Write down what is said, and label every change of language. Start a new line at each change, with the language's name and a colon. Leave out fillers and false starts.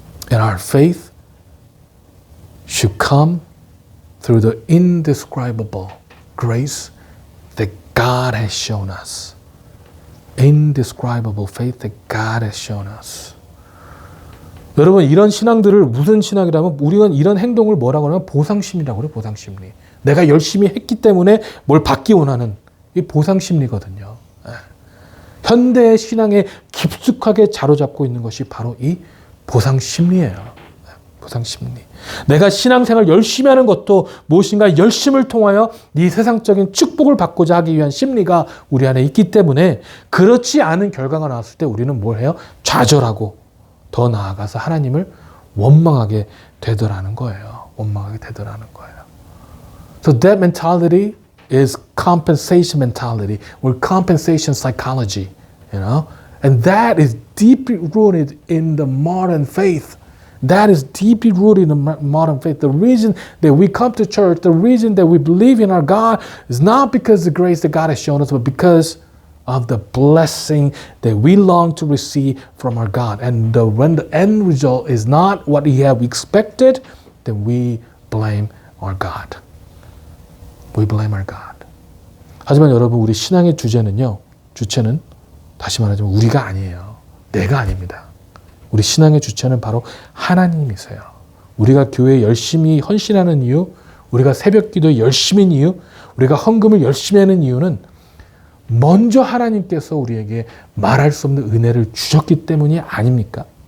English: And our faith should come through the indescribable grace that God has shown us. Indescribable faith that God has shown us.
Korean: 여러분, 이런 신앙들을 무슨 신앙이라면 우리가 이런 행동을 뭐라고 하냐면 보상심리라고 그래요. 보상심리. 내가 열심히 했기 때문에 뭘 받기 원하는 이 보상심리거든요. 현대의 신앙에 깊숙하게 자로잡고 있는 것이 바로 이 보상심리예요. 보상심리. 내가 신앙생활 열심히 하는 것도 무엇인가 열심을 통하여 이 세상적인 축복을 받고자 하기 위한 심리가 우리 안에 있기 때문에 그렇지 않은 결과가 나왔을 때 우리는 뭘 해요? 좌절하고 더 나아가서 하나님을 원망하게 되더라는 거예요. 원망하게 되더라는 거예요.
English: So that mentality is compensation mentality or compensation psychology, you know? And that is deeply rooted in the modern faith. That is deeply rooted in the modern faith. The reason that we come to church, the reason that we believe in our God is not because of the grace that God has shown us, but because of the blessing that we long to receive from our God. And when the end result is not what we have expected, then we blame our God. We blame our God.
Korean: 하지만 여러분, 우리 신앙의 주체는 다시 말하자면 우리가 아니에요. 내가 아닙니다. 우리 신앙의 주체는 바로 하나님이세요. 우리가 교회에 열심히 헌신하는 이유, 우리가 새벽 기도에 열심히 하는 이유, 우리가 헌금을 열심히 하는 이유는 먼저 하나님께서 우리에게 말할 수 없는 은혜를 주셨기 때문이 아닙니까?